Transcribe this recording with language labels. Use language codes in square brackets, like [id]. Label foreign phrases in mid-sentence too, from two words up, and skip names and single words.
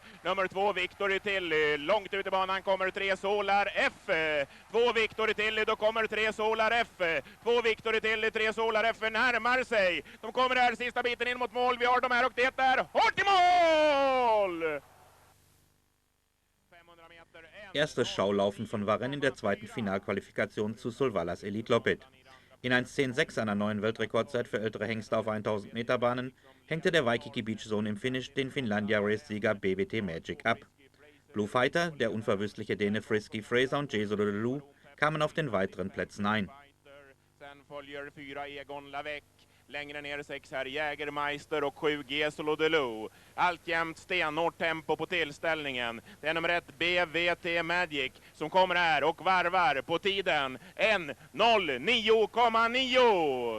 [sv] Nummer 2 Victory Tilly. Långt ut i banan kommer 3 Solar F. 2 Victory Tilly, då kommer 3 Solar F. 2 Victory Tilly, 3 Solar F närmar sig. De kommer här sista biten in mot mål. Vi har de här och det är hårt i mål! [de] Erstes Schaulaufen von Varenne in der zweiten Finalqualifikation zu Solvallas Elitloppet. In 1:10:6 einer neuen Weltrekordzeit für ältere Hengste auf 1000 Meter Bahnen hängte der Waikiki Beach Zone im Finish den Finlandia Race-Sieger BWT Magic ab. Blue Fighter, der unverwüstliche Däne Frisky Fraser und Jesolo Lelou kamen auf den weiteren Plätzen ein. [sv] Längre ner 6 här Jägermeister och 7 Jesolo Lelou. Alltjämt stenhårt tempo på tillställningen. Det är nummer 1 BWT Magic som kommer här och varvar på tiden 1:09,9.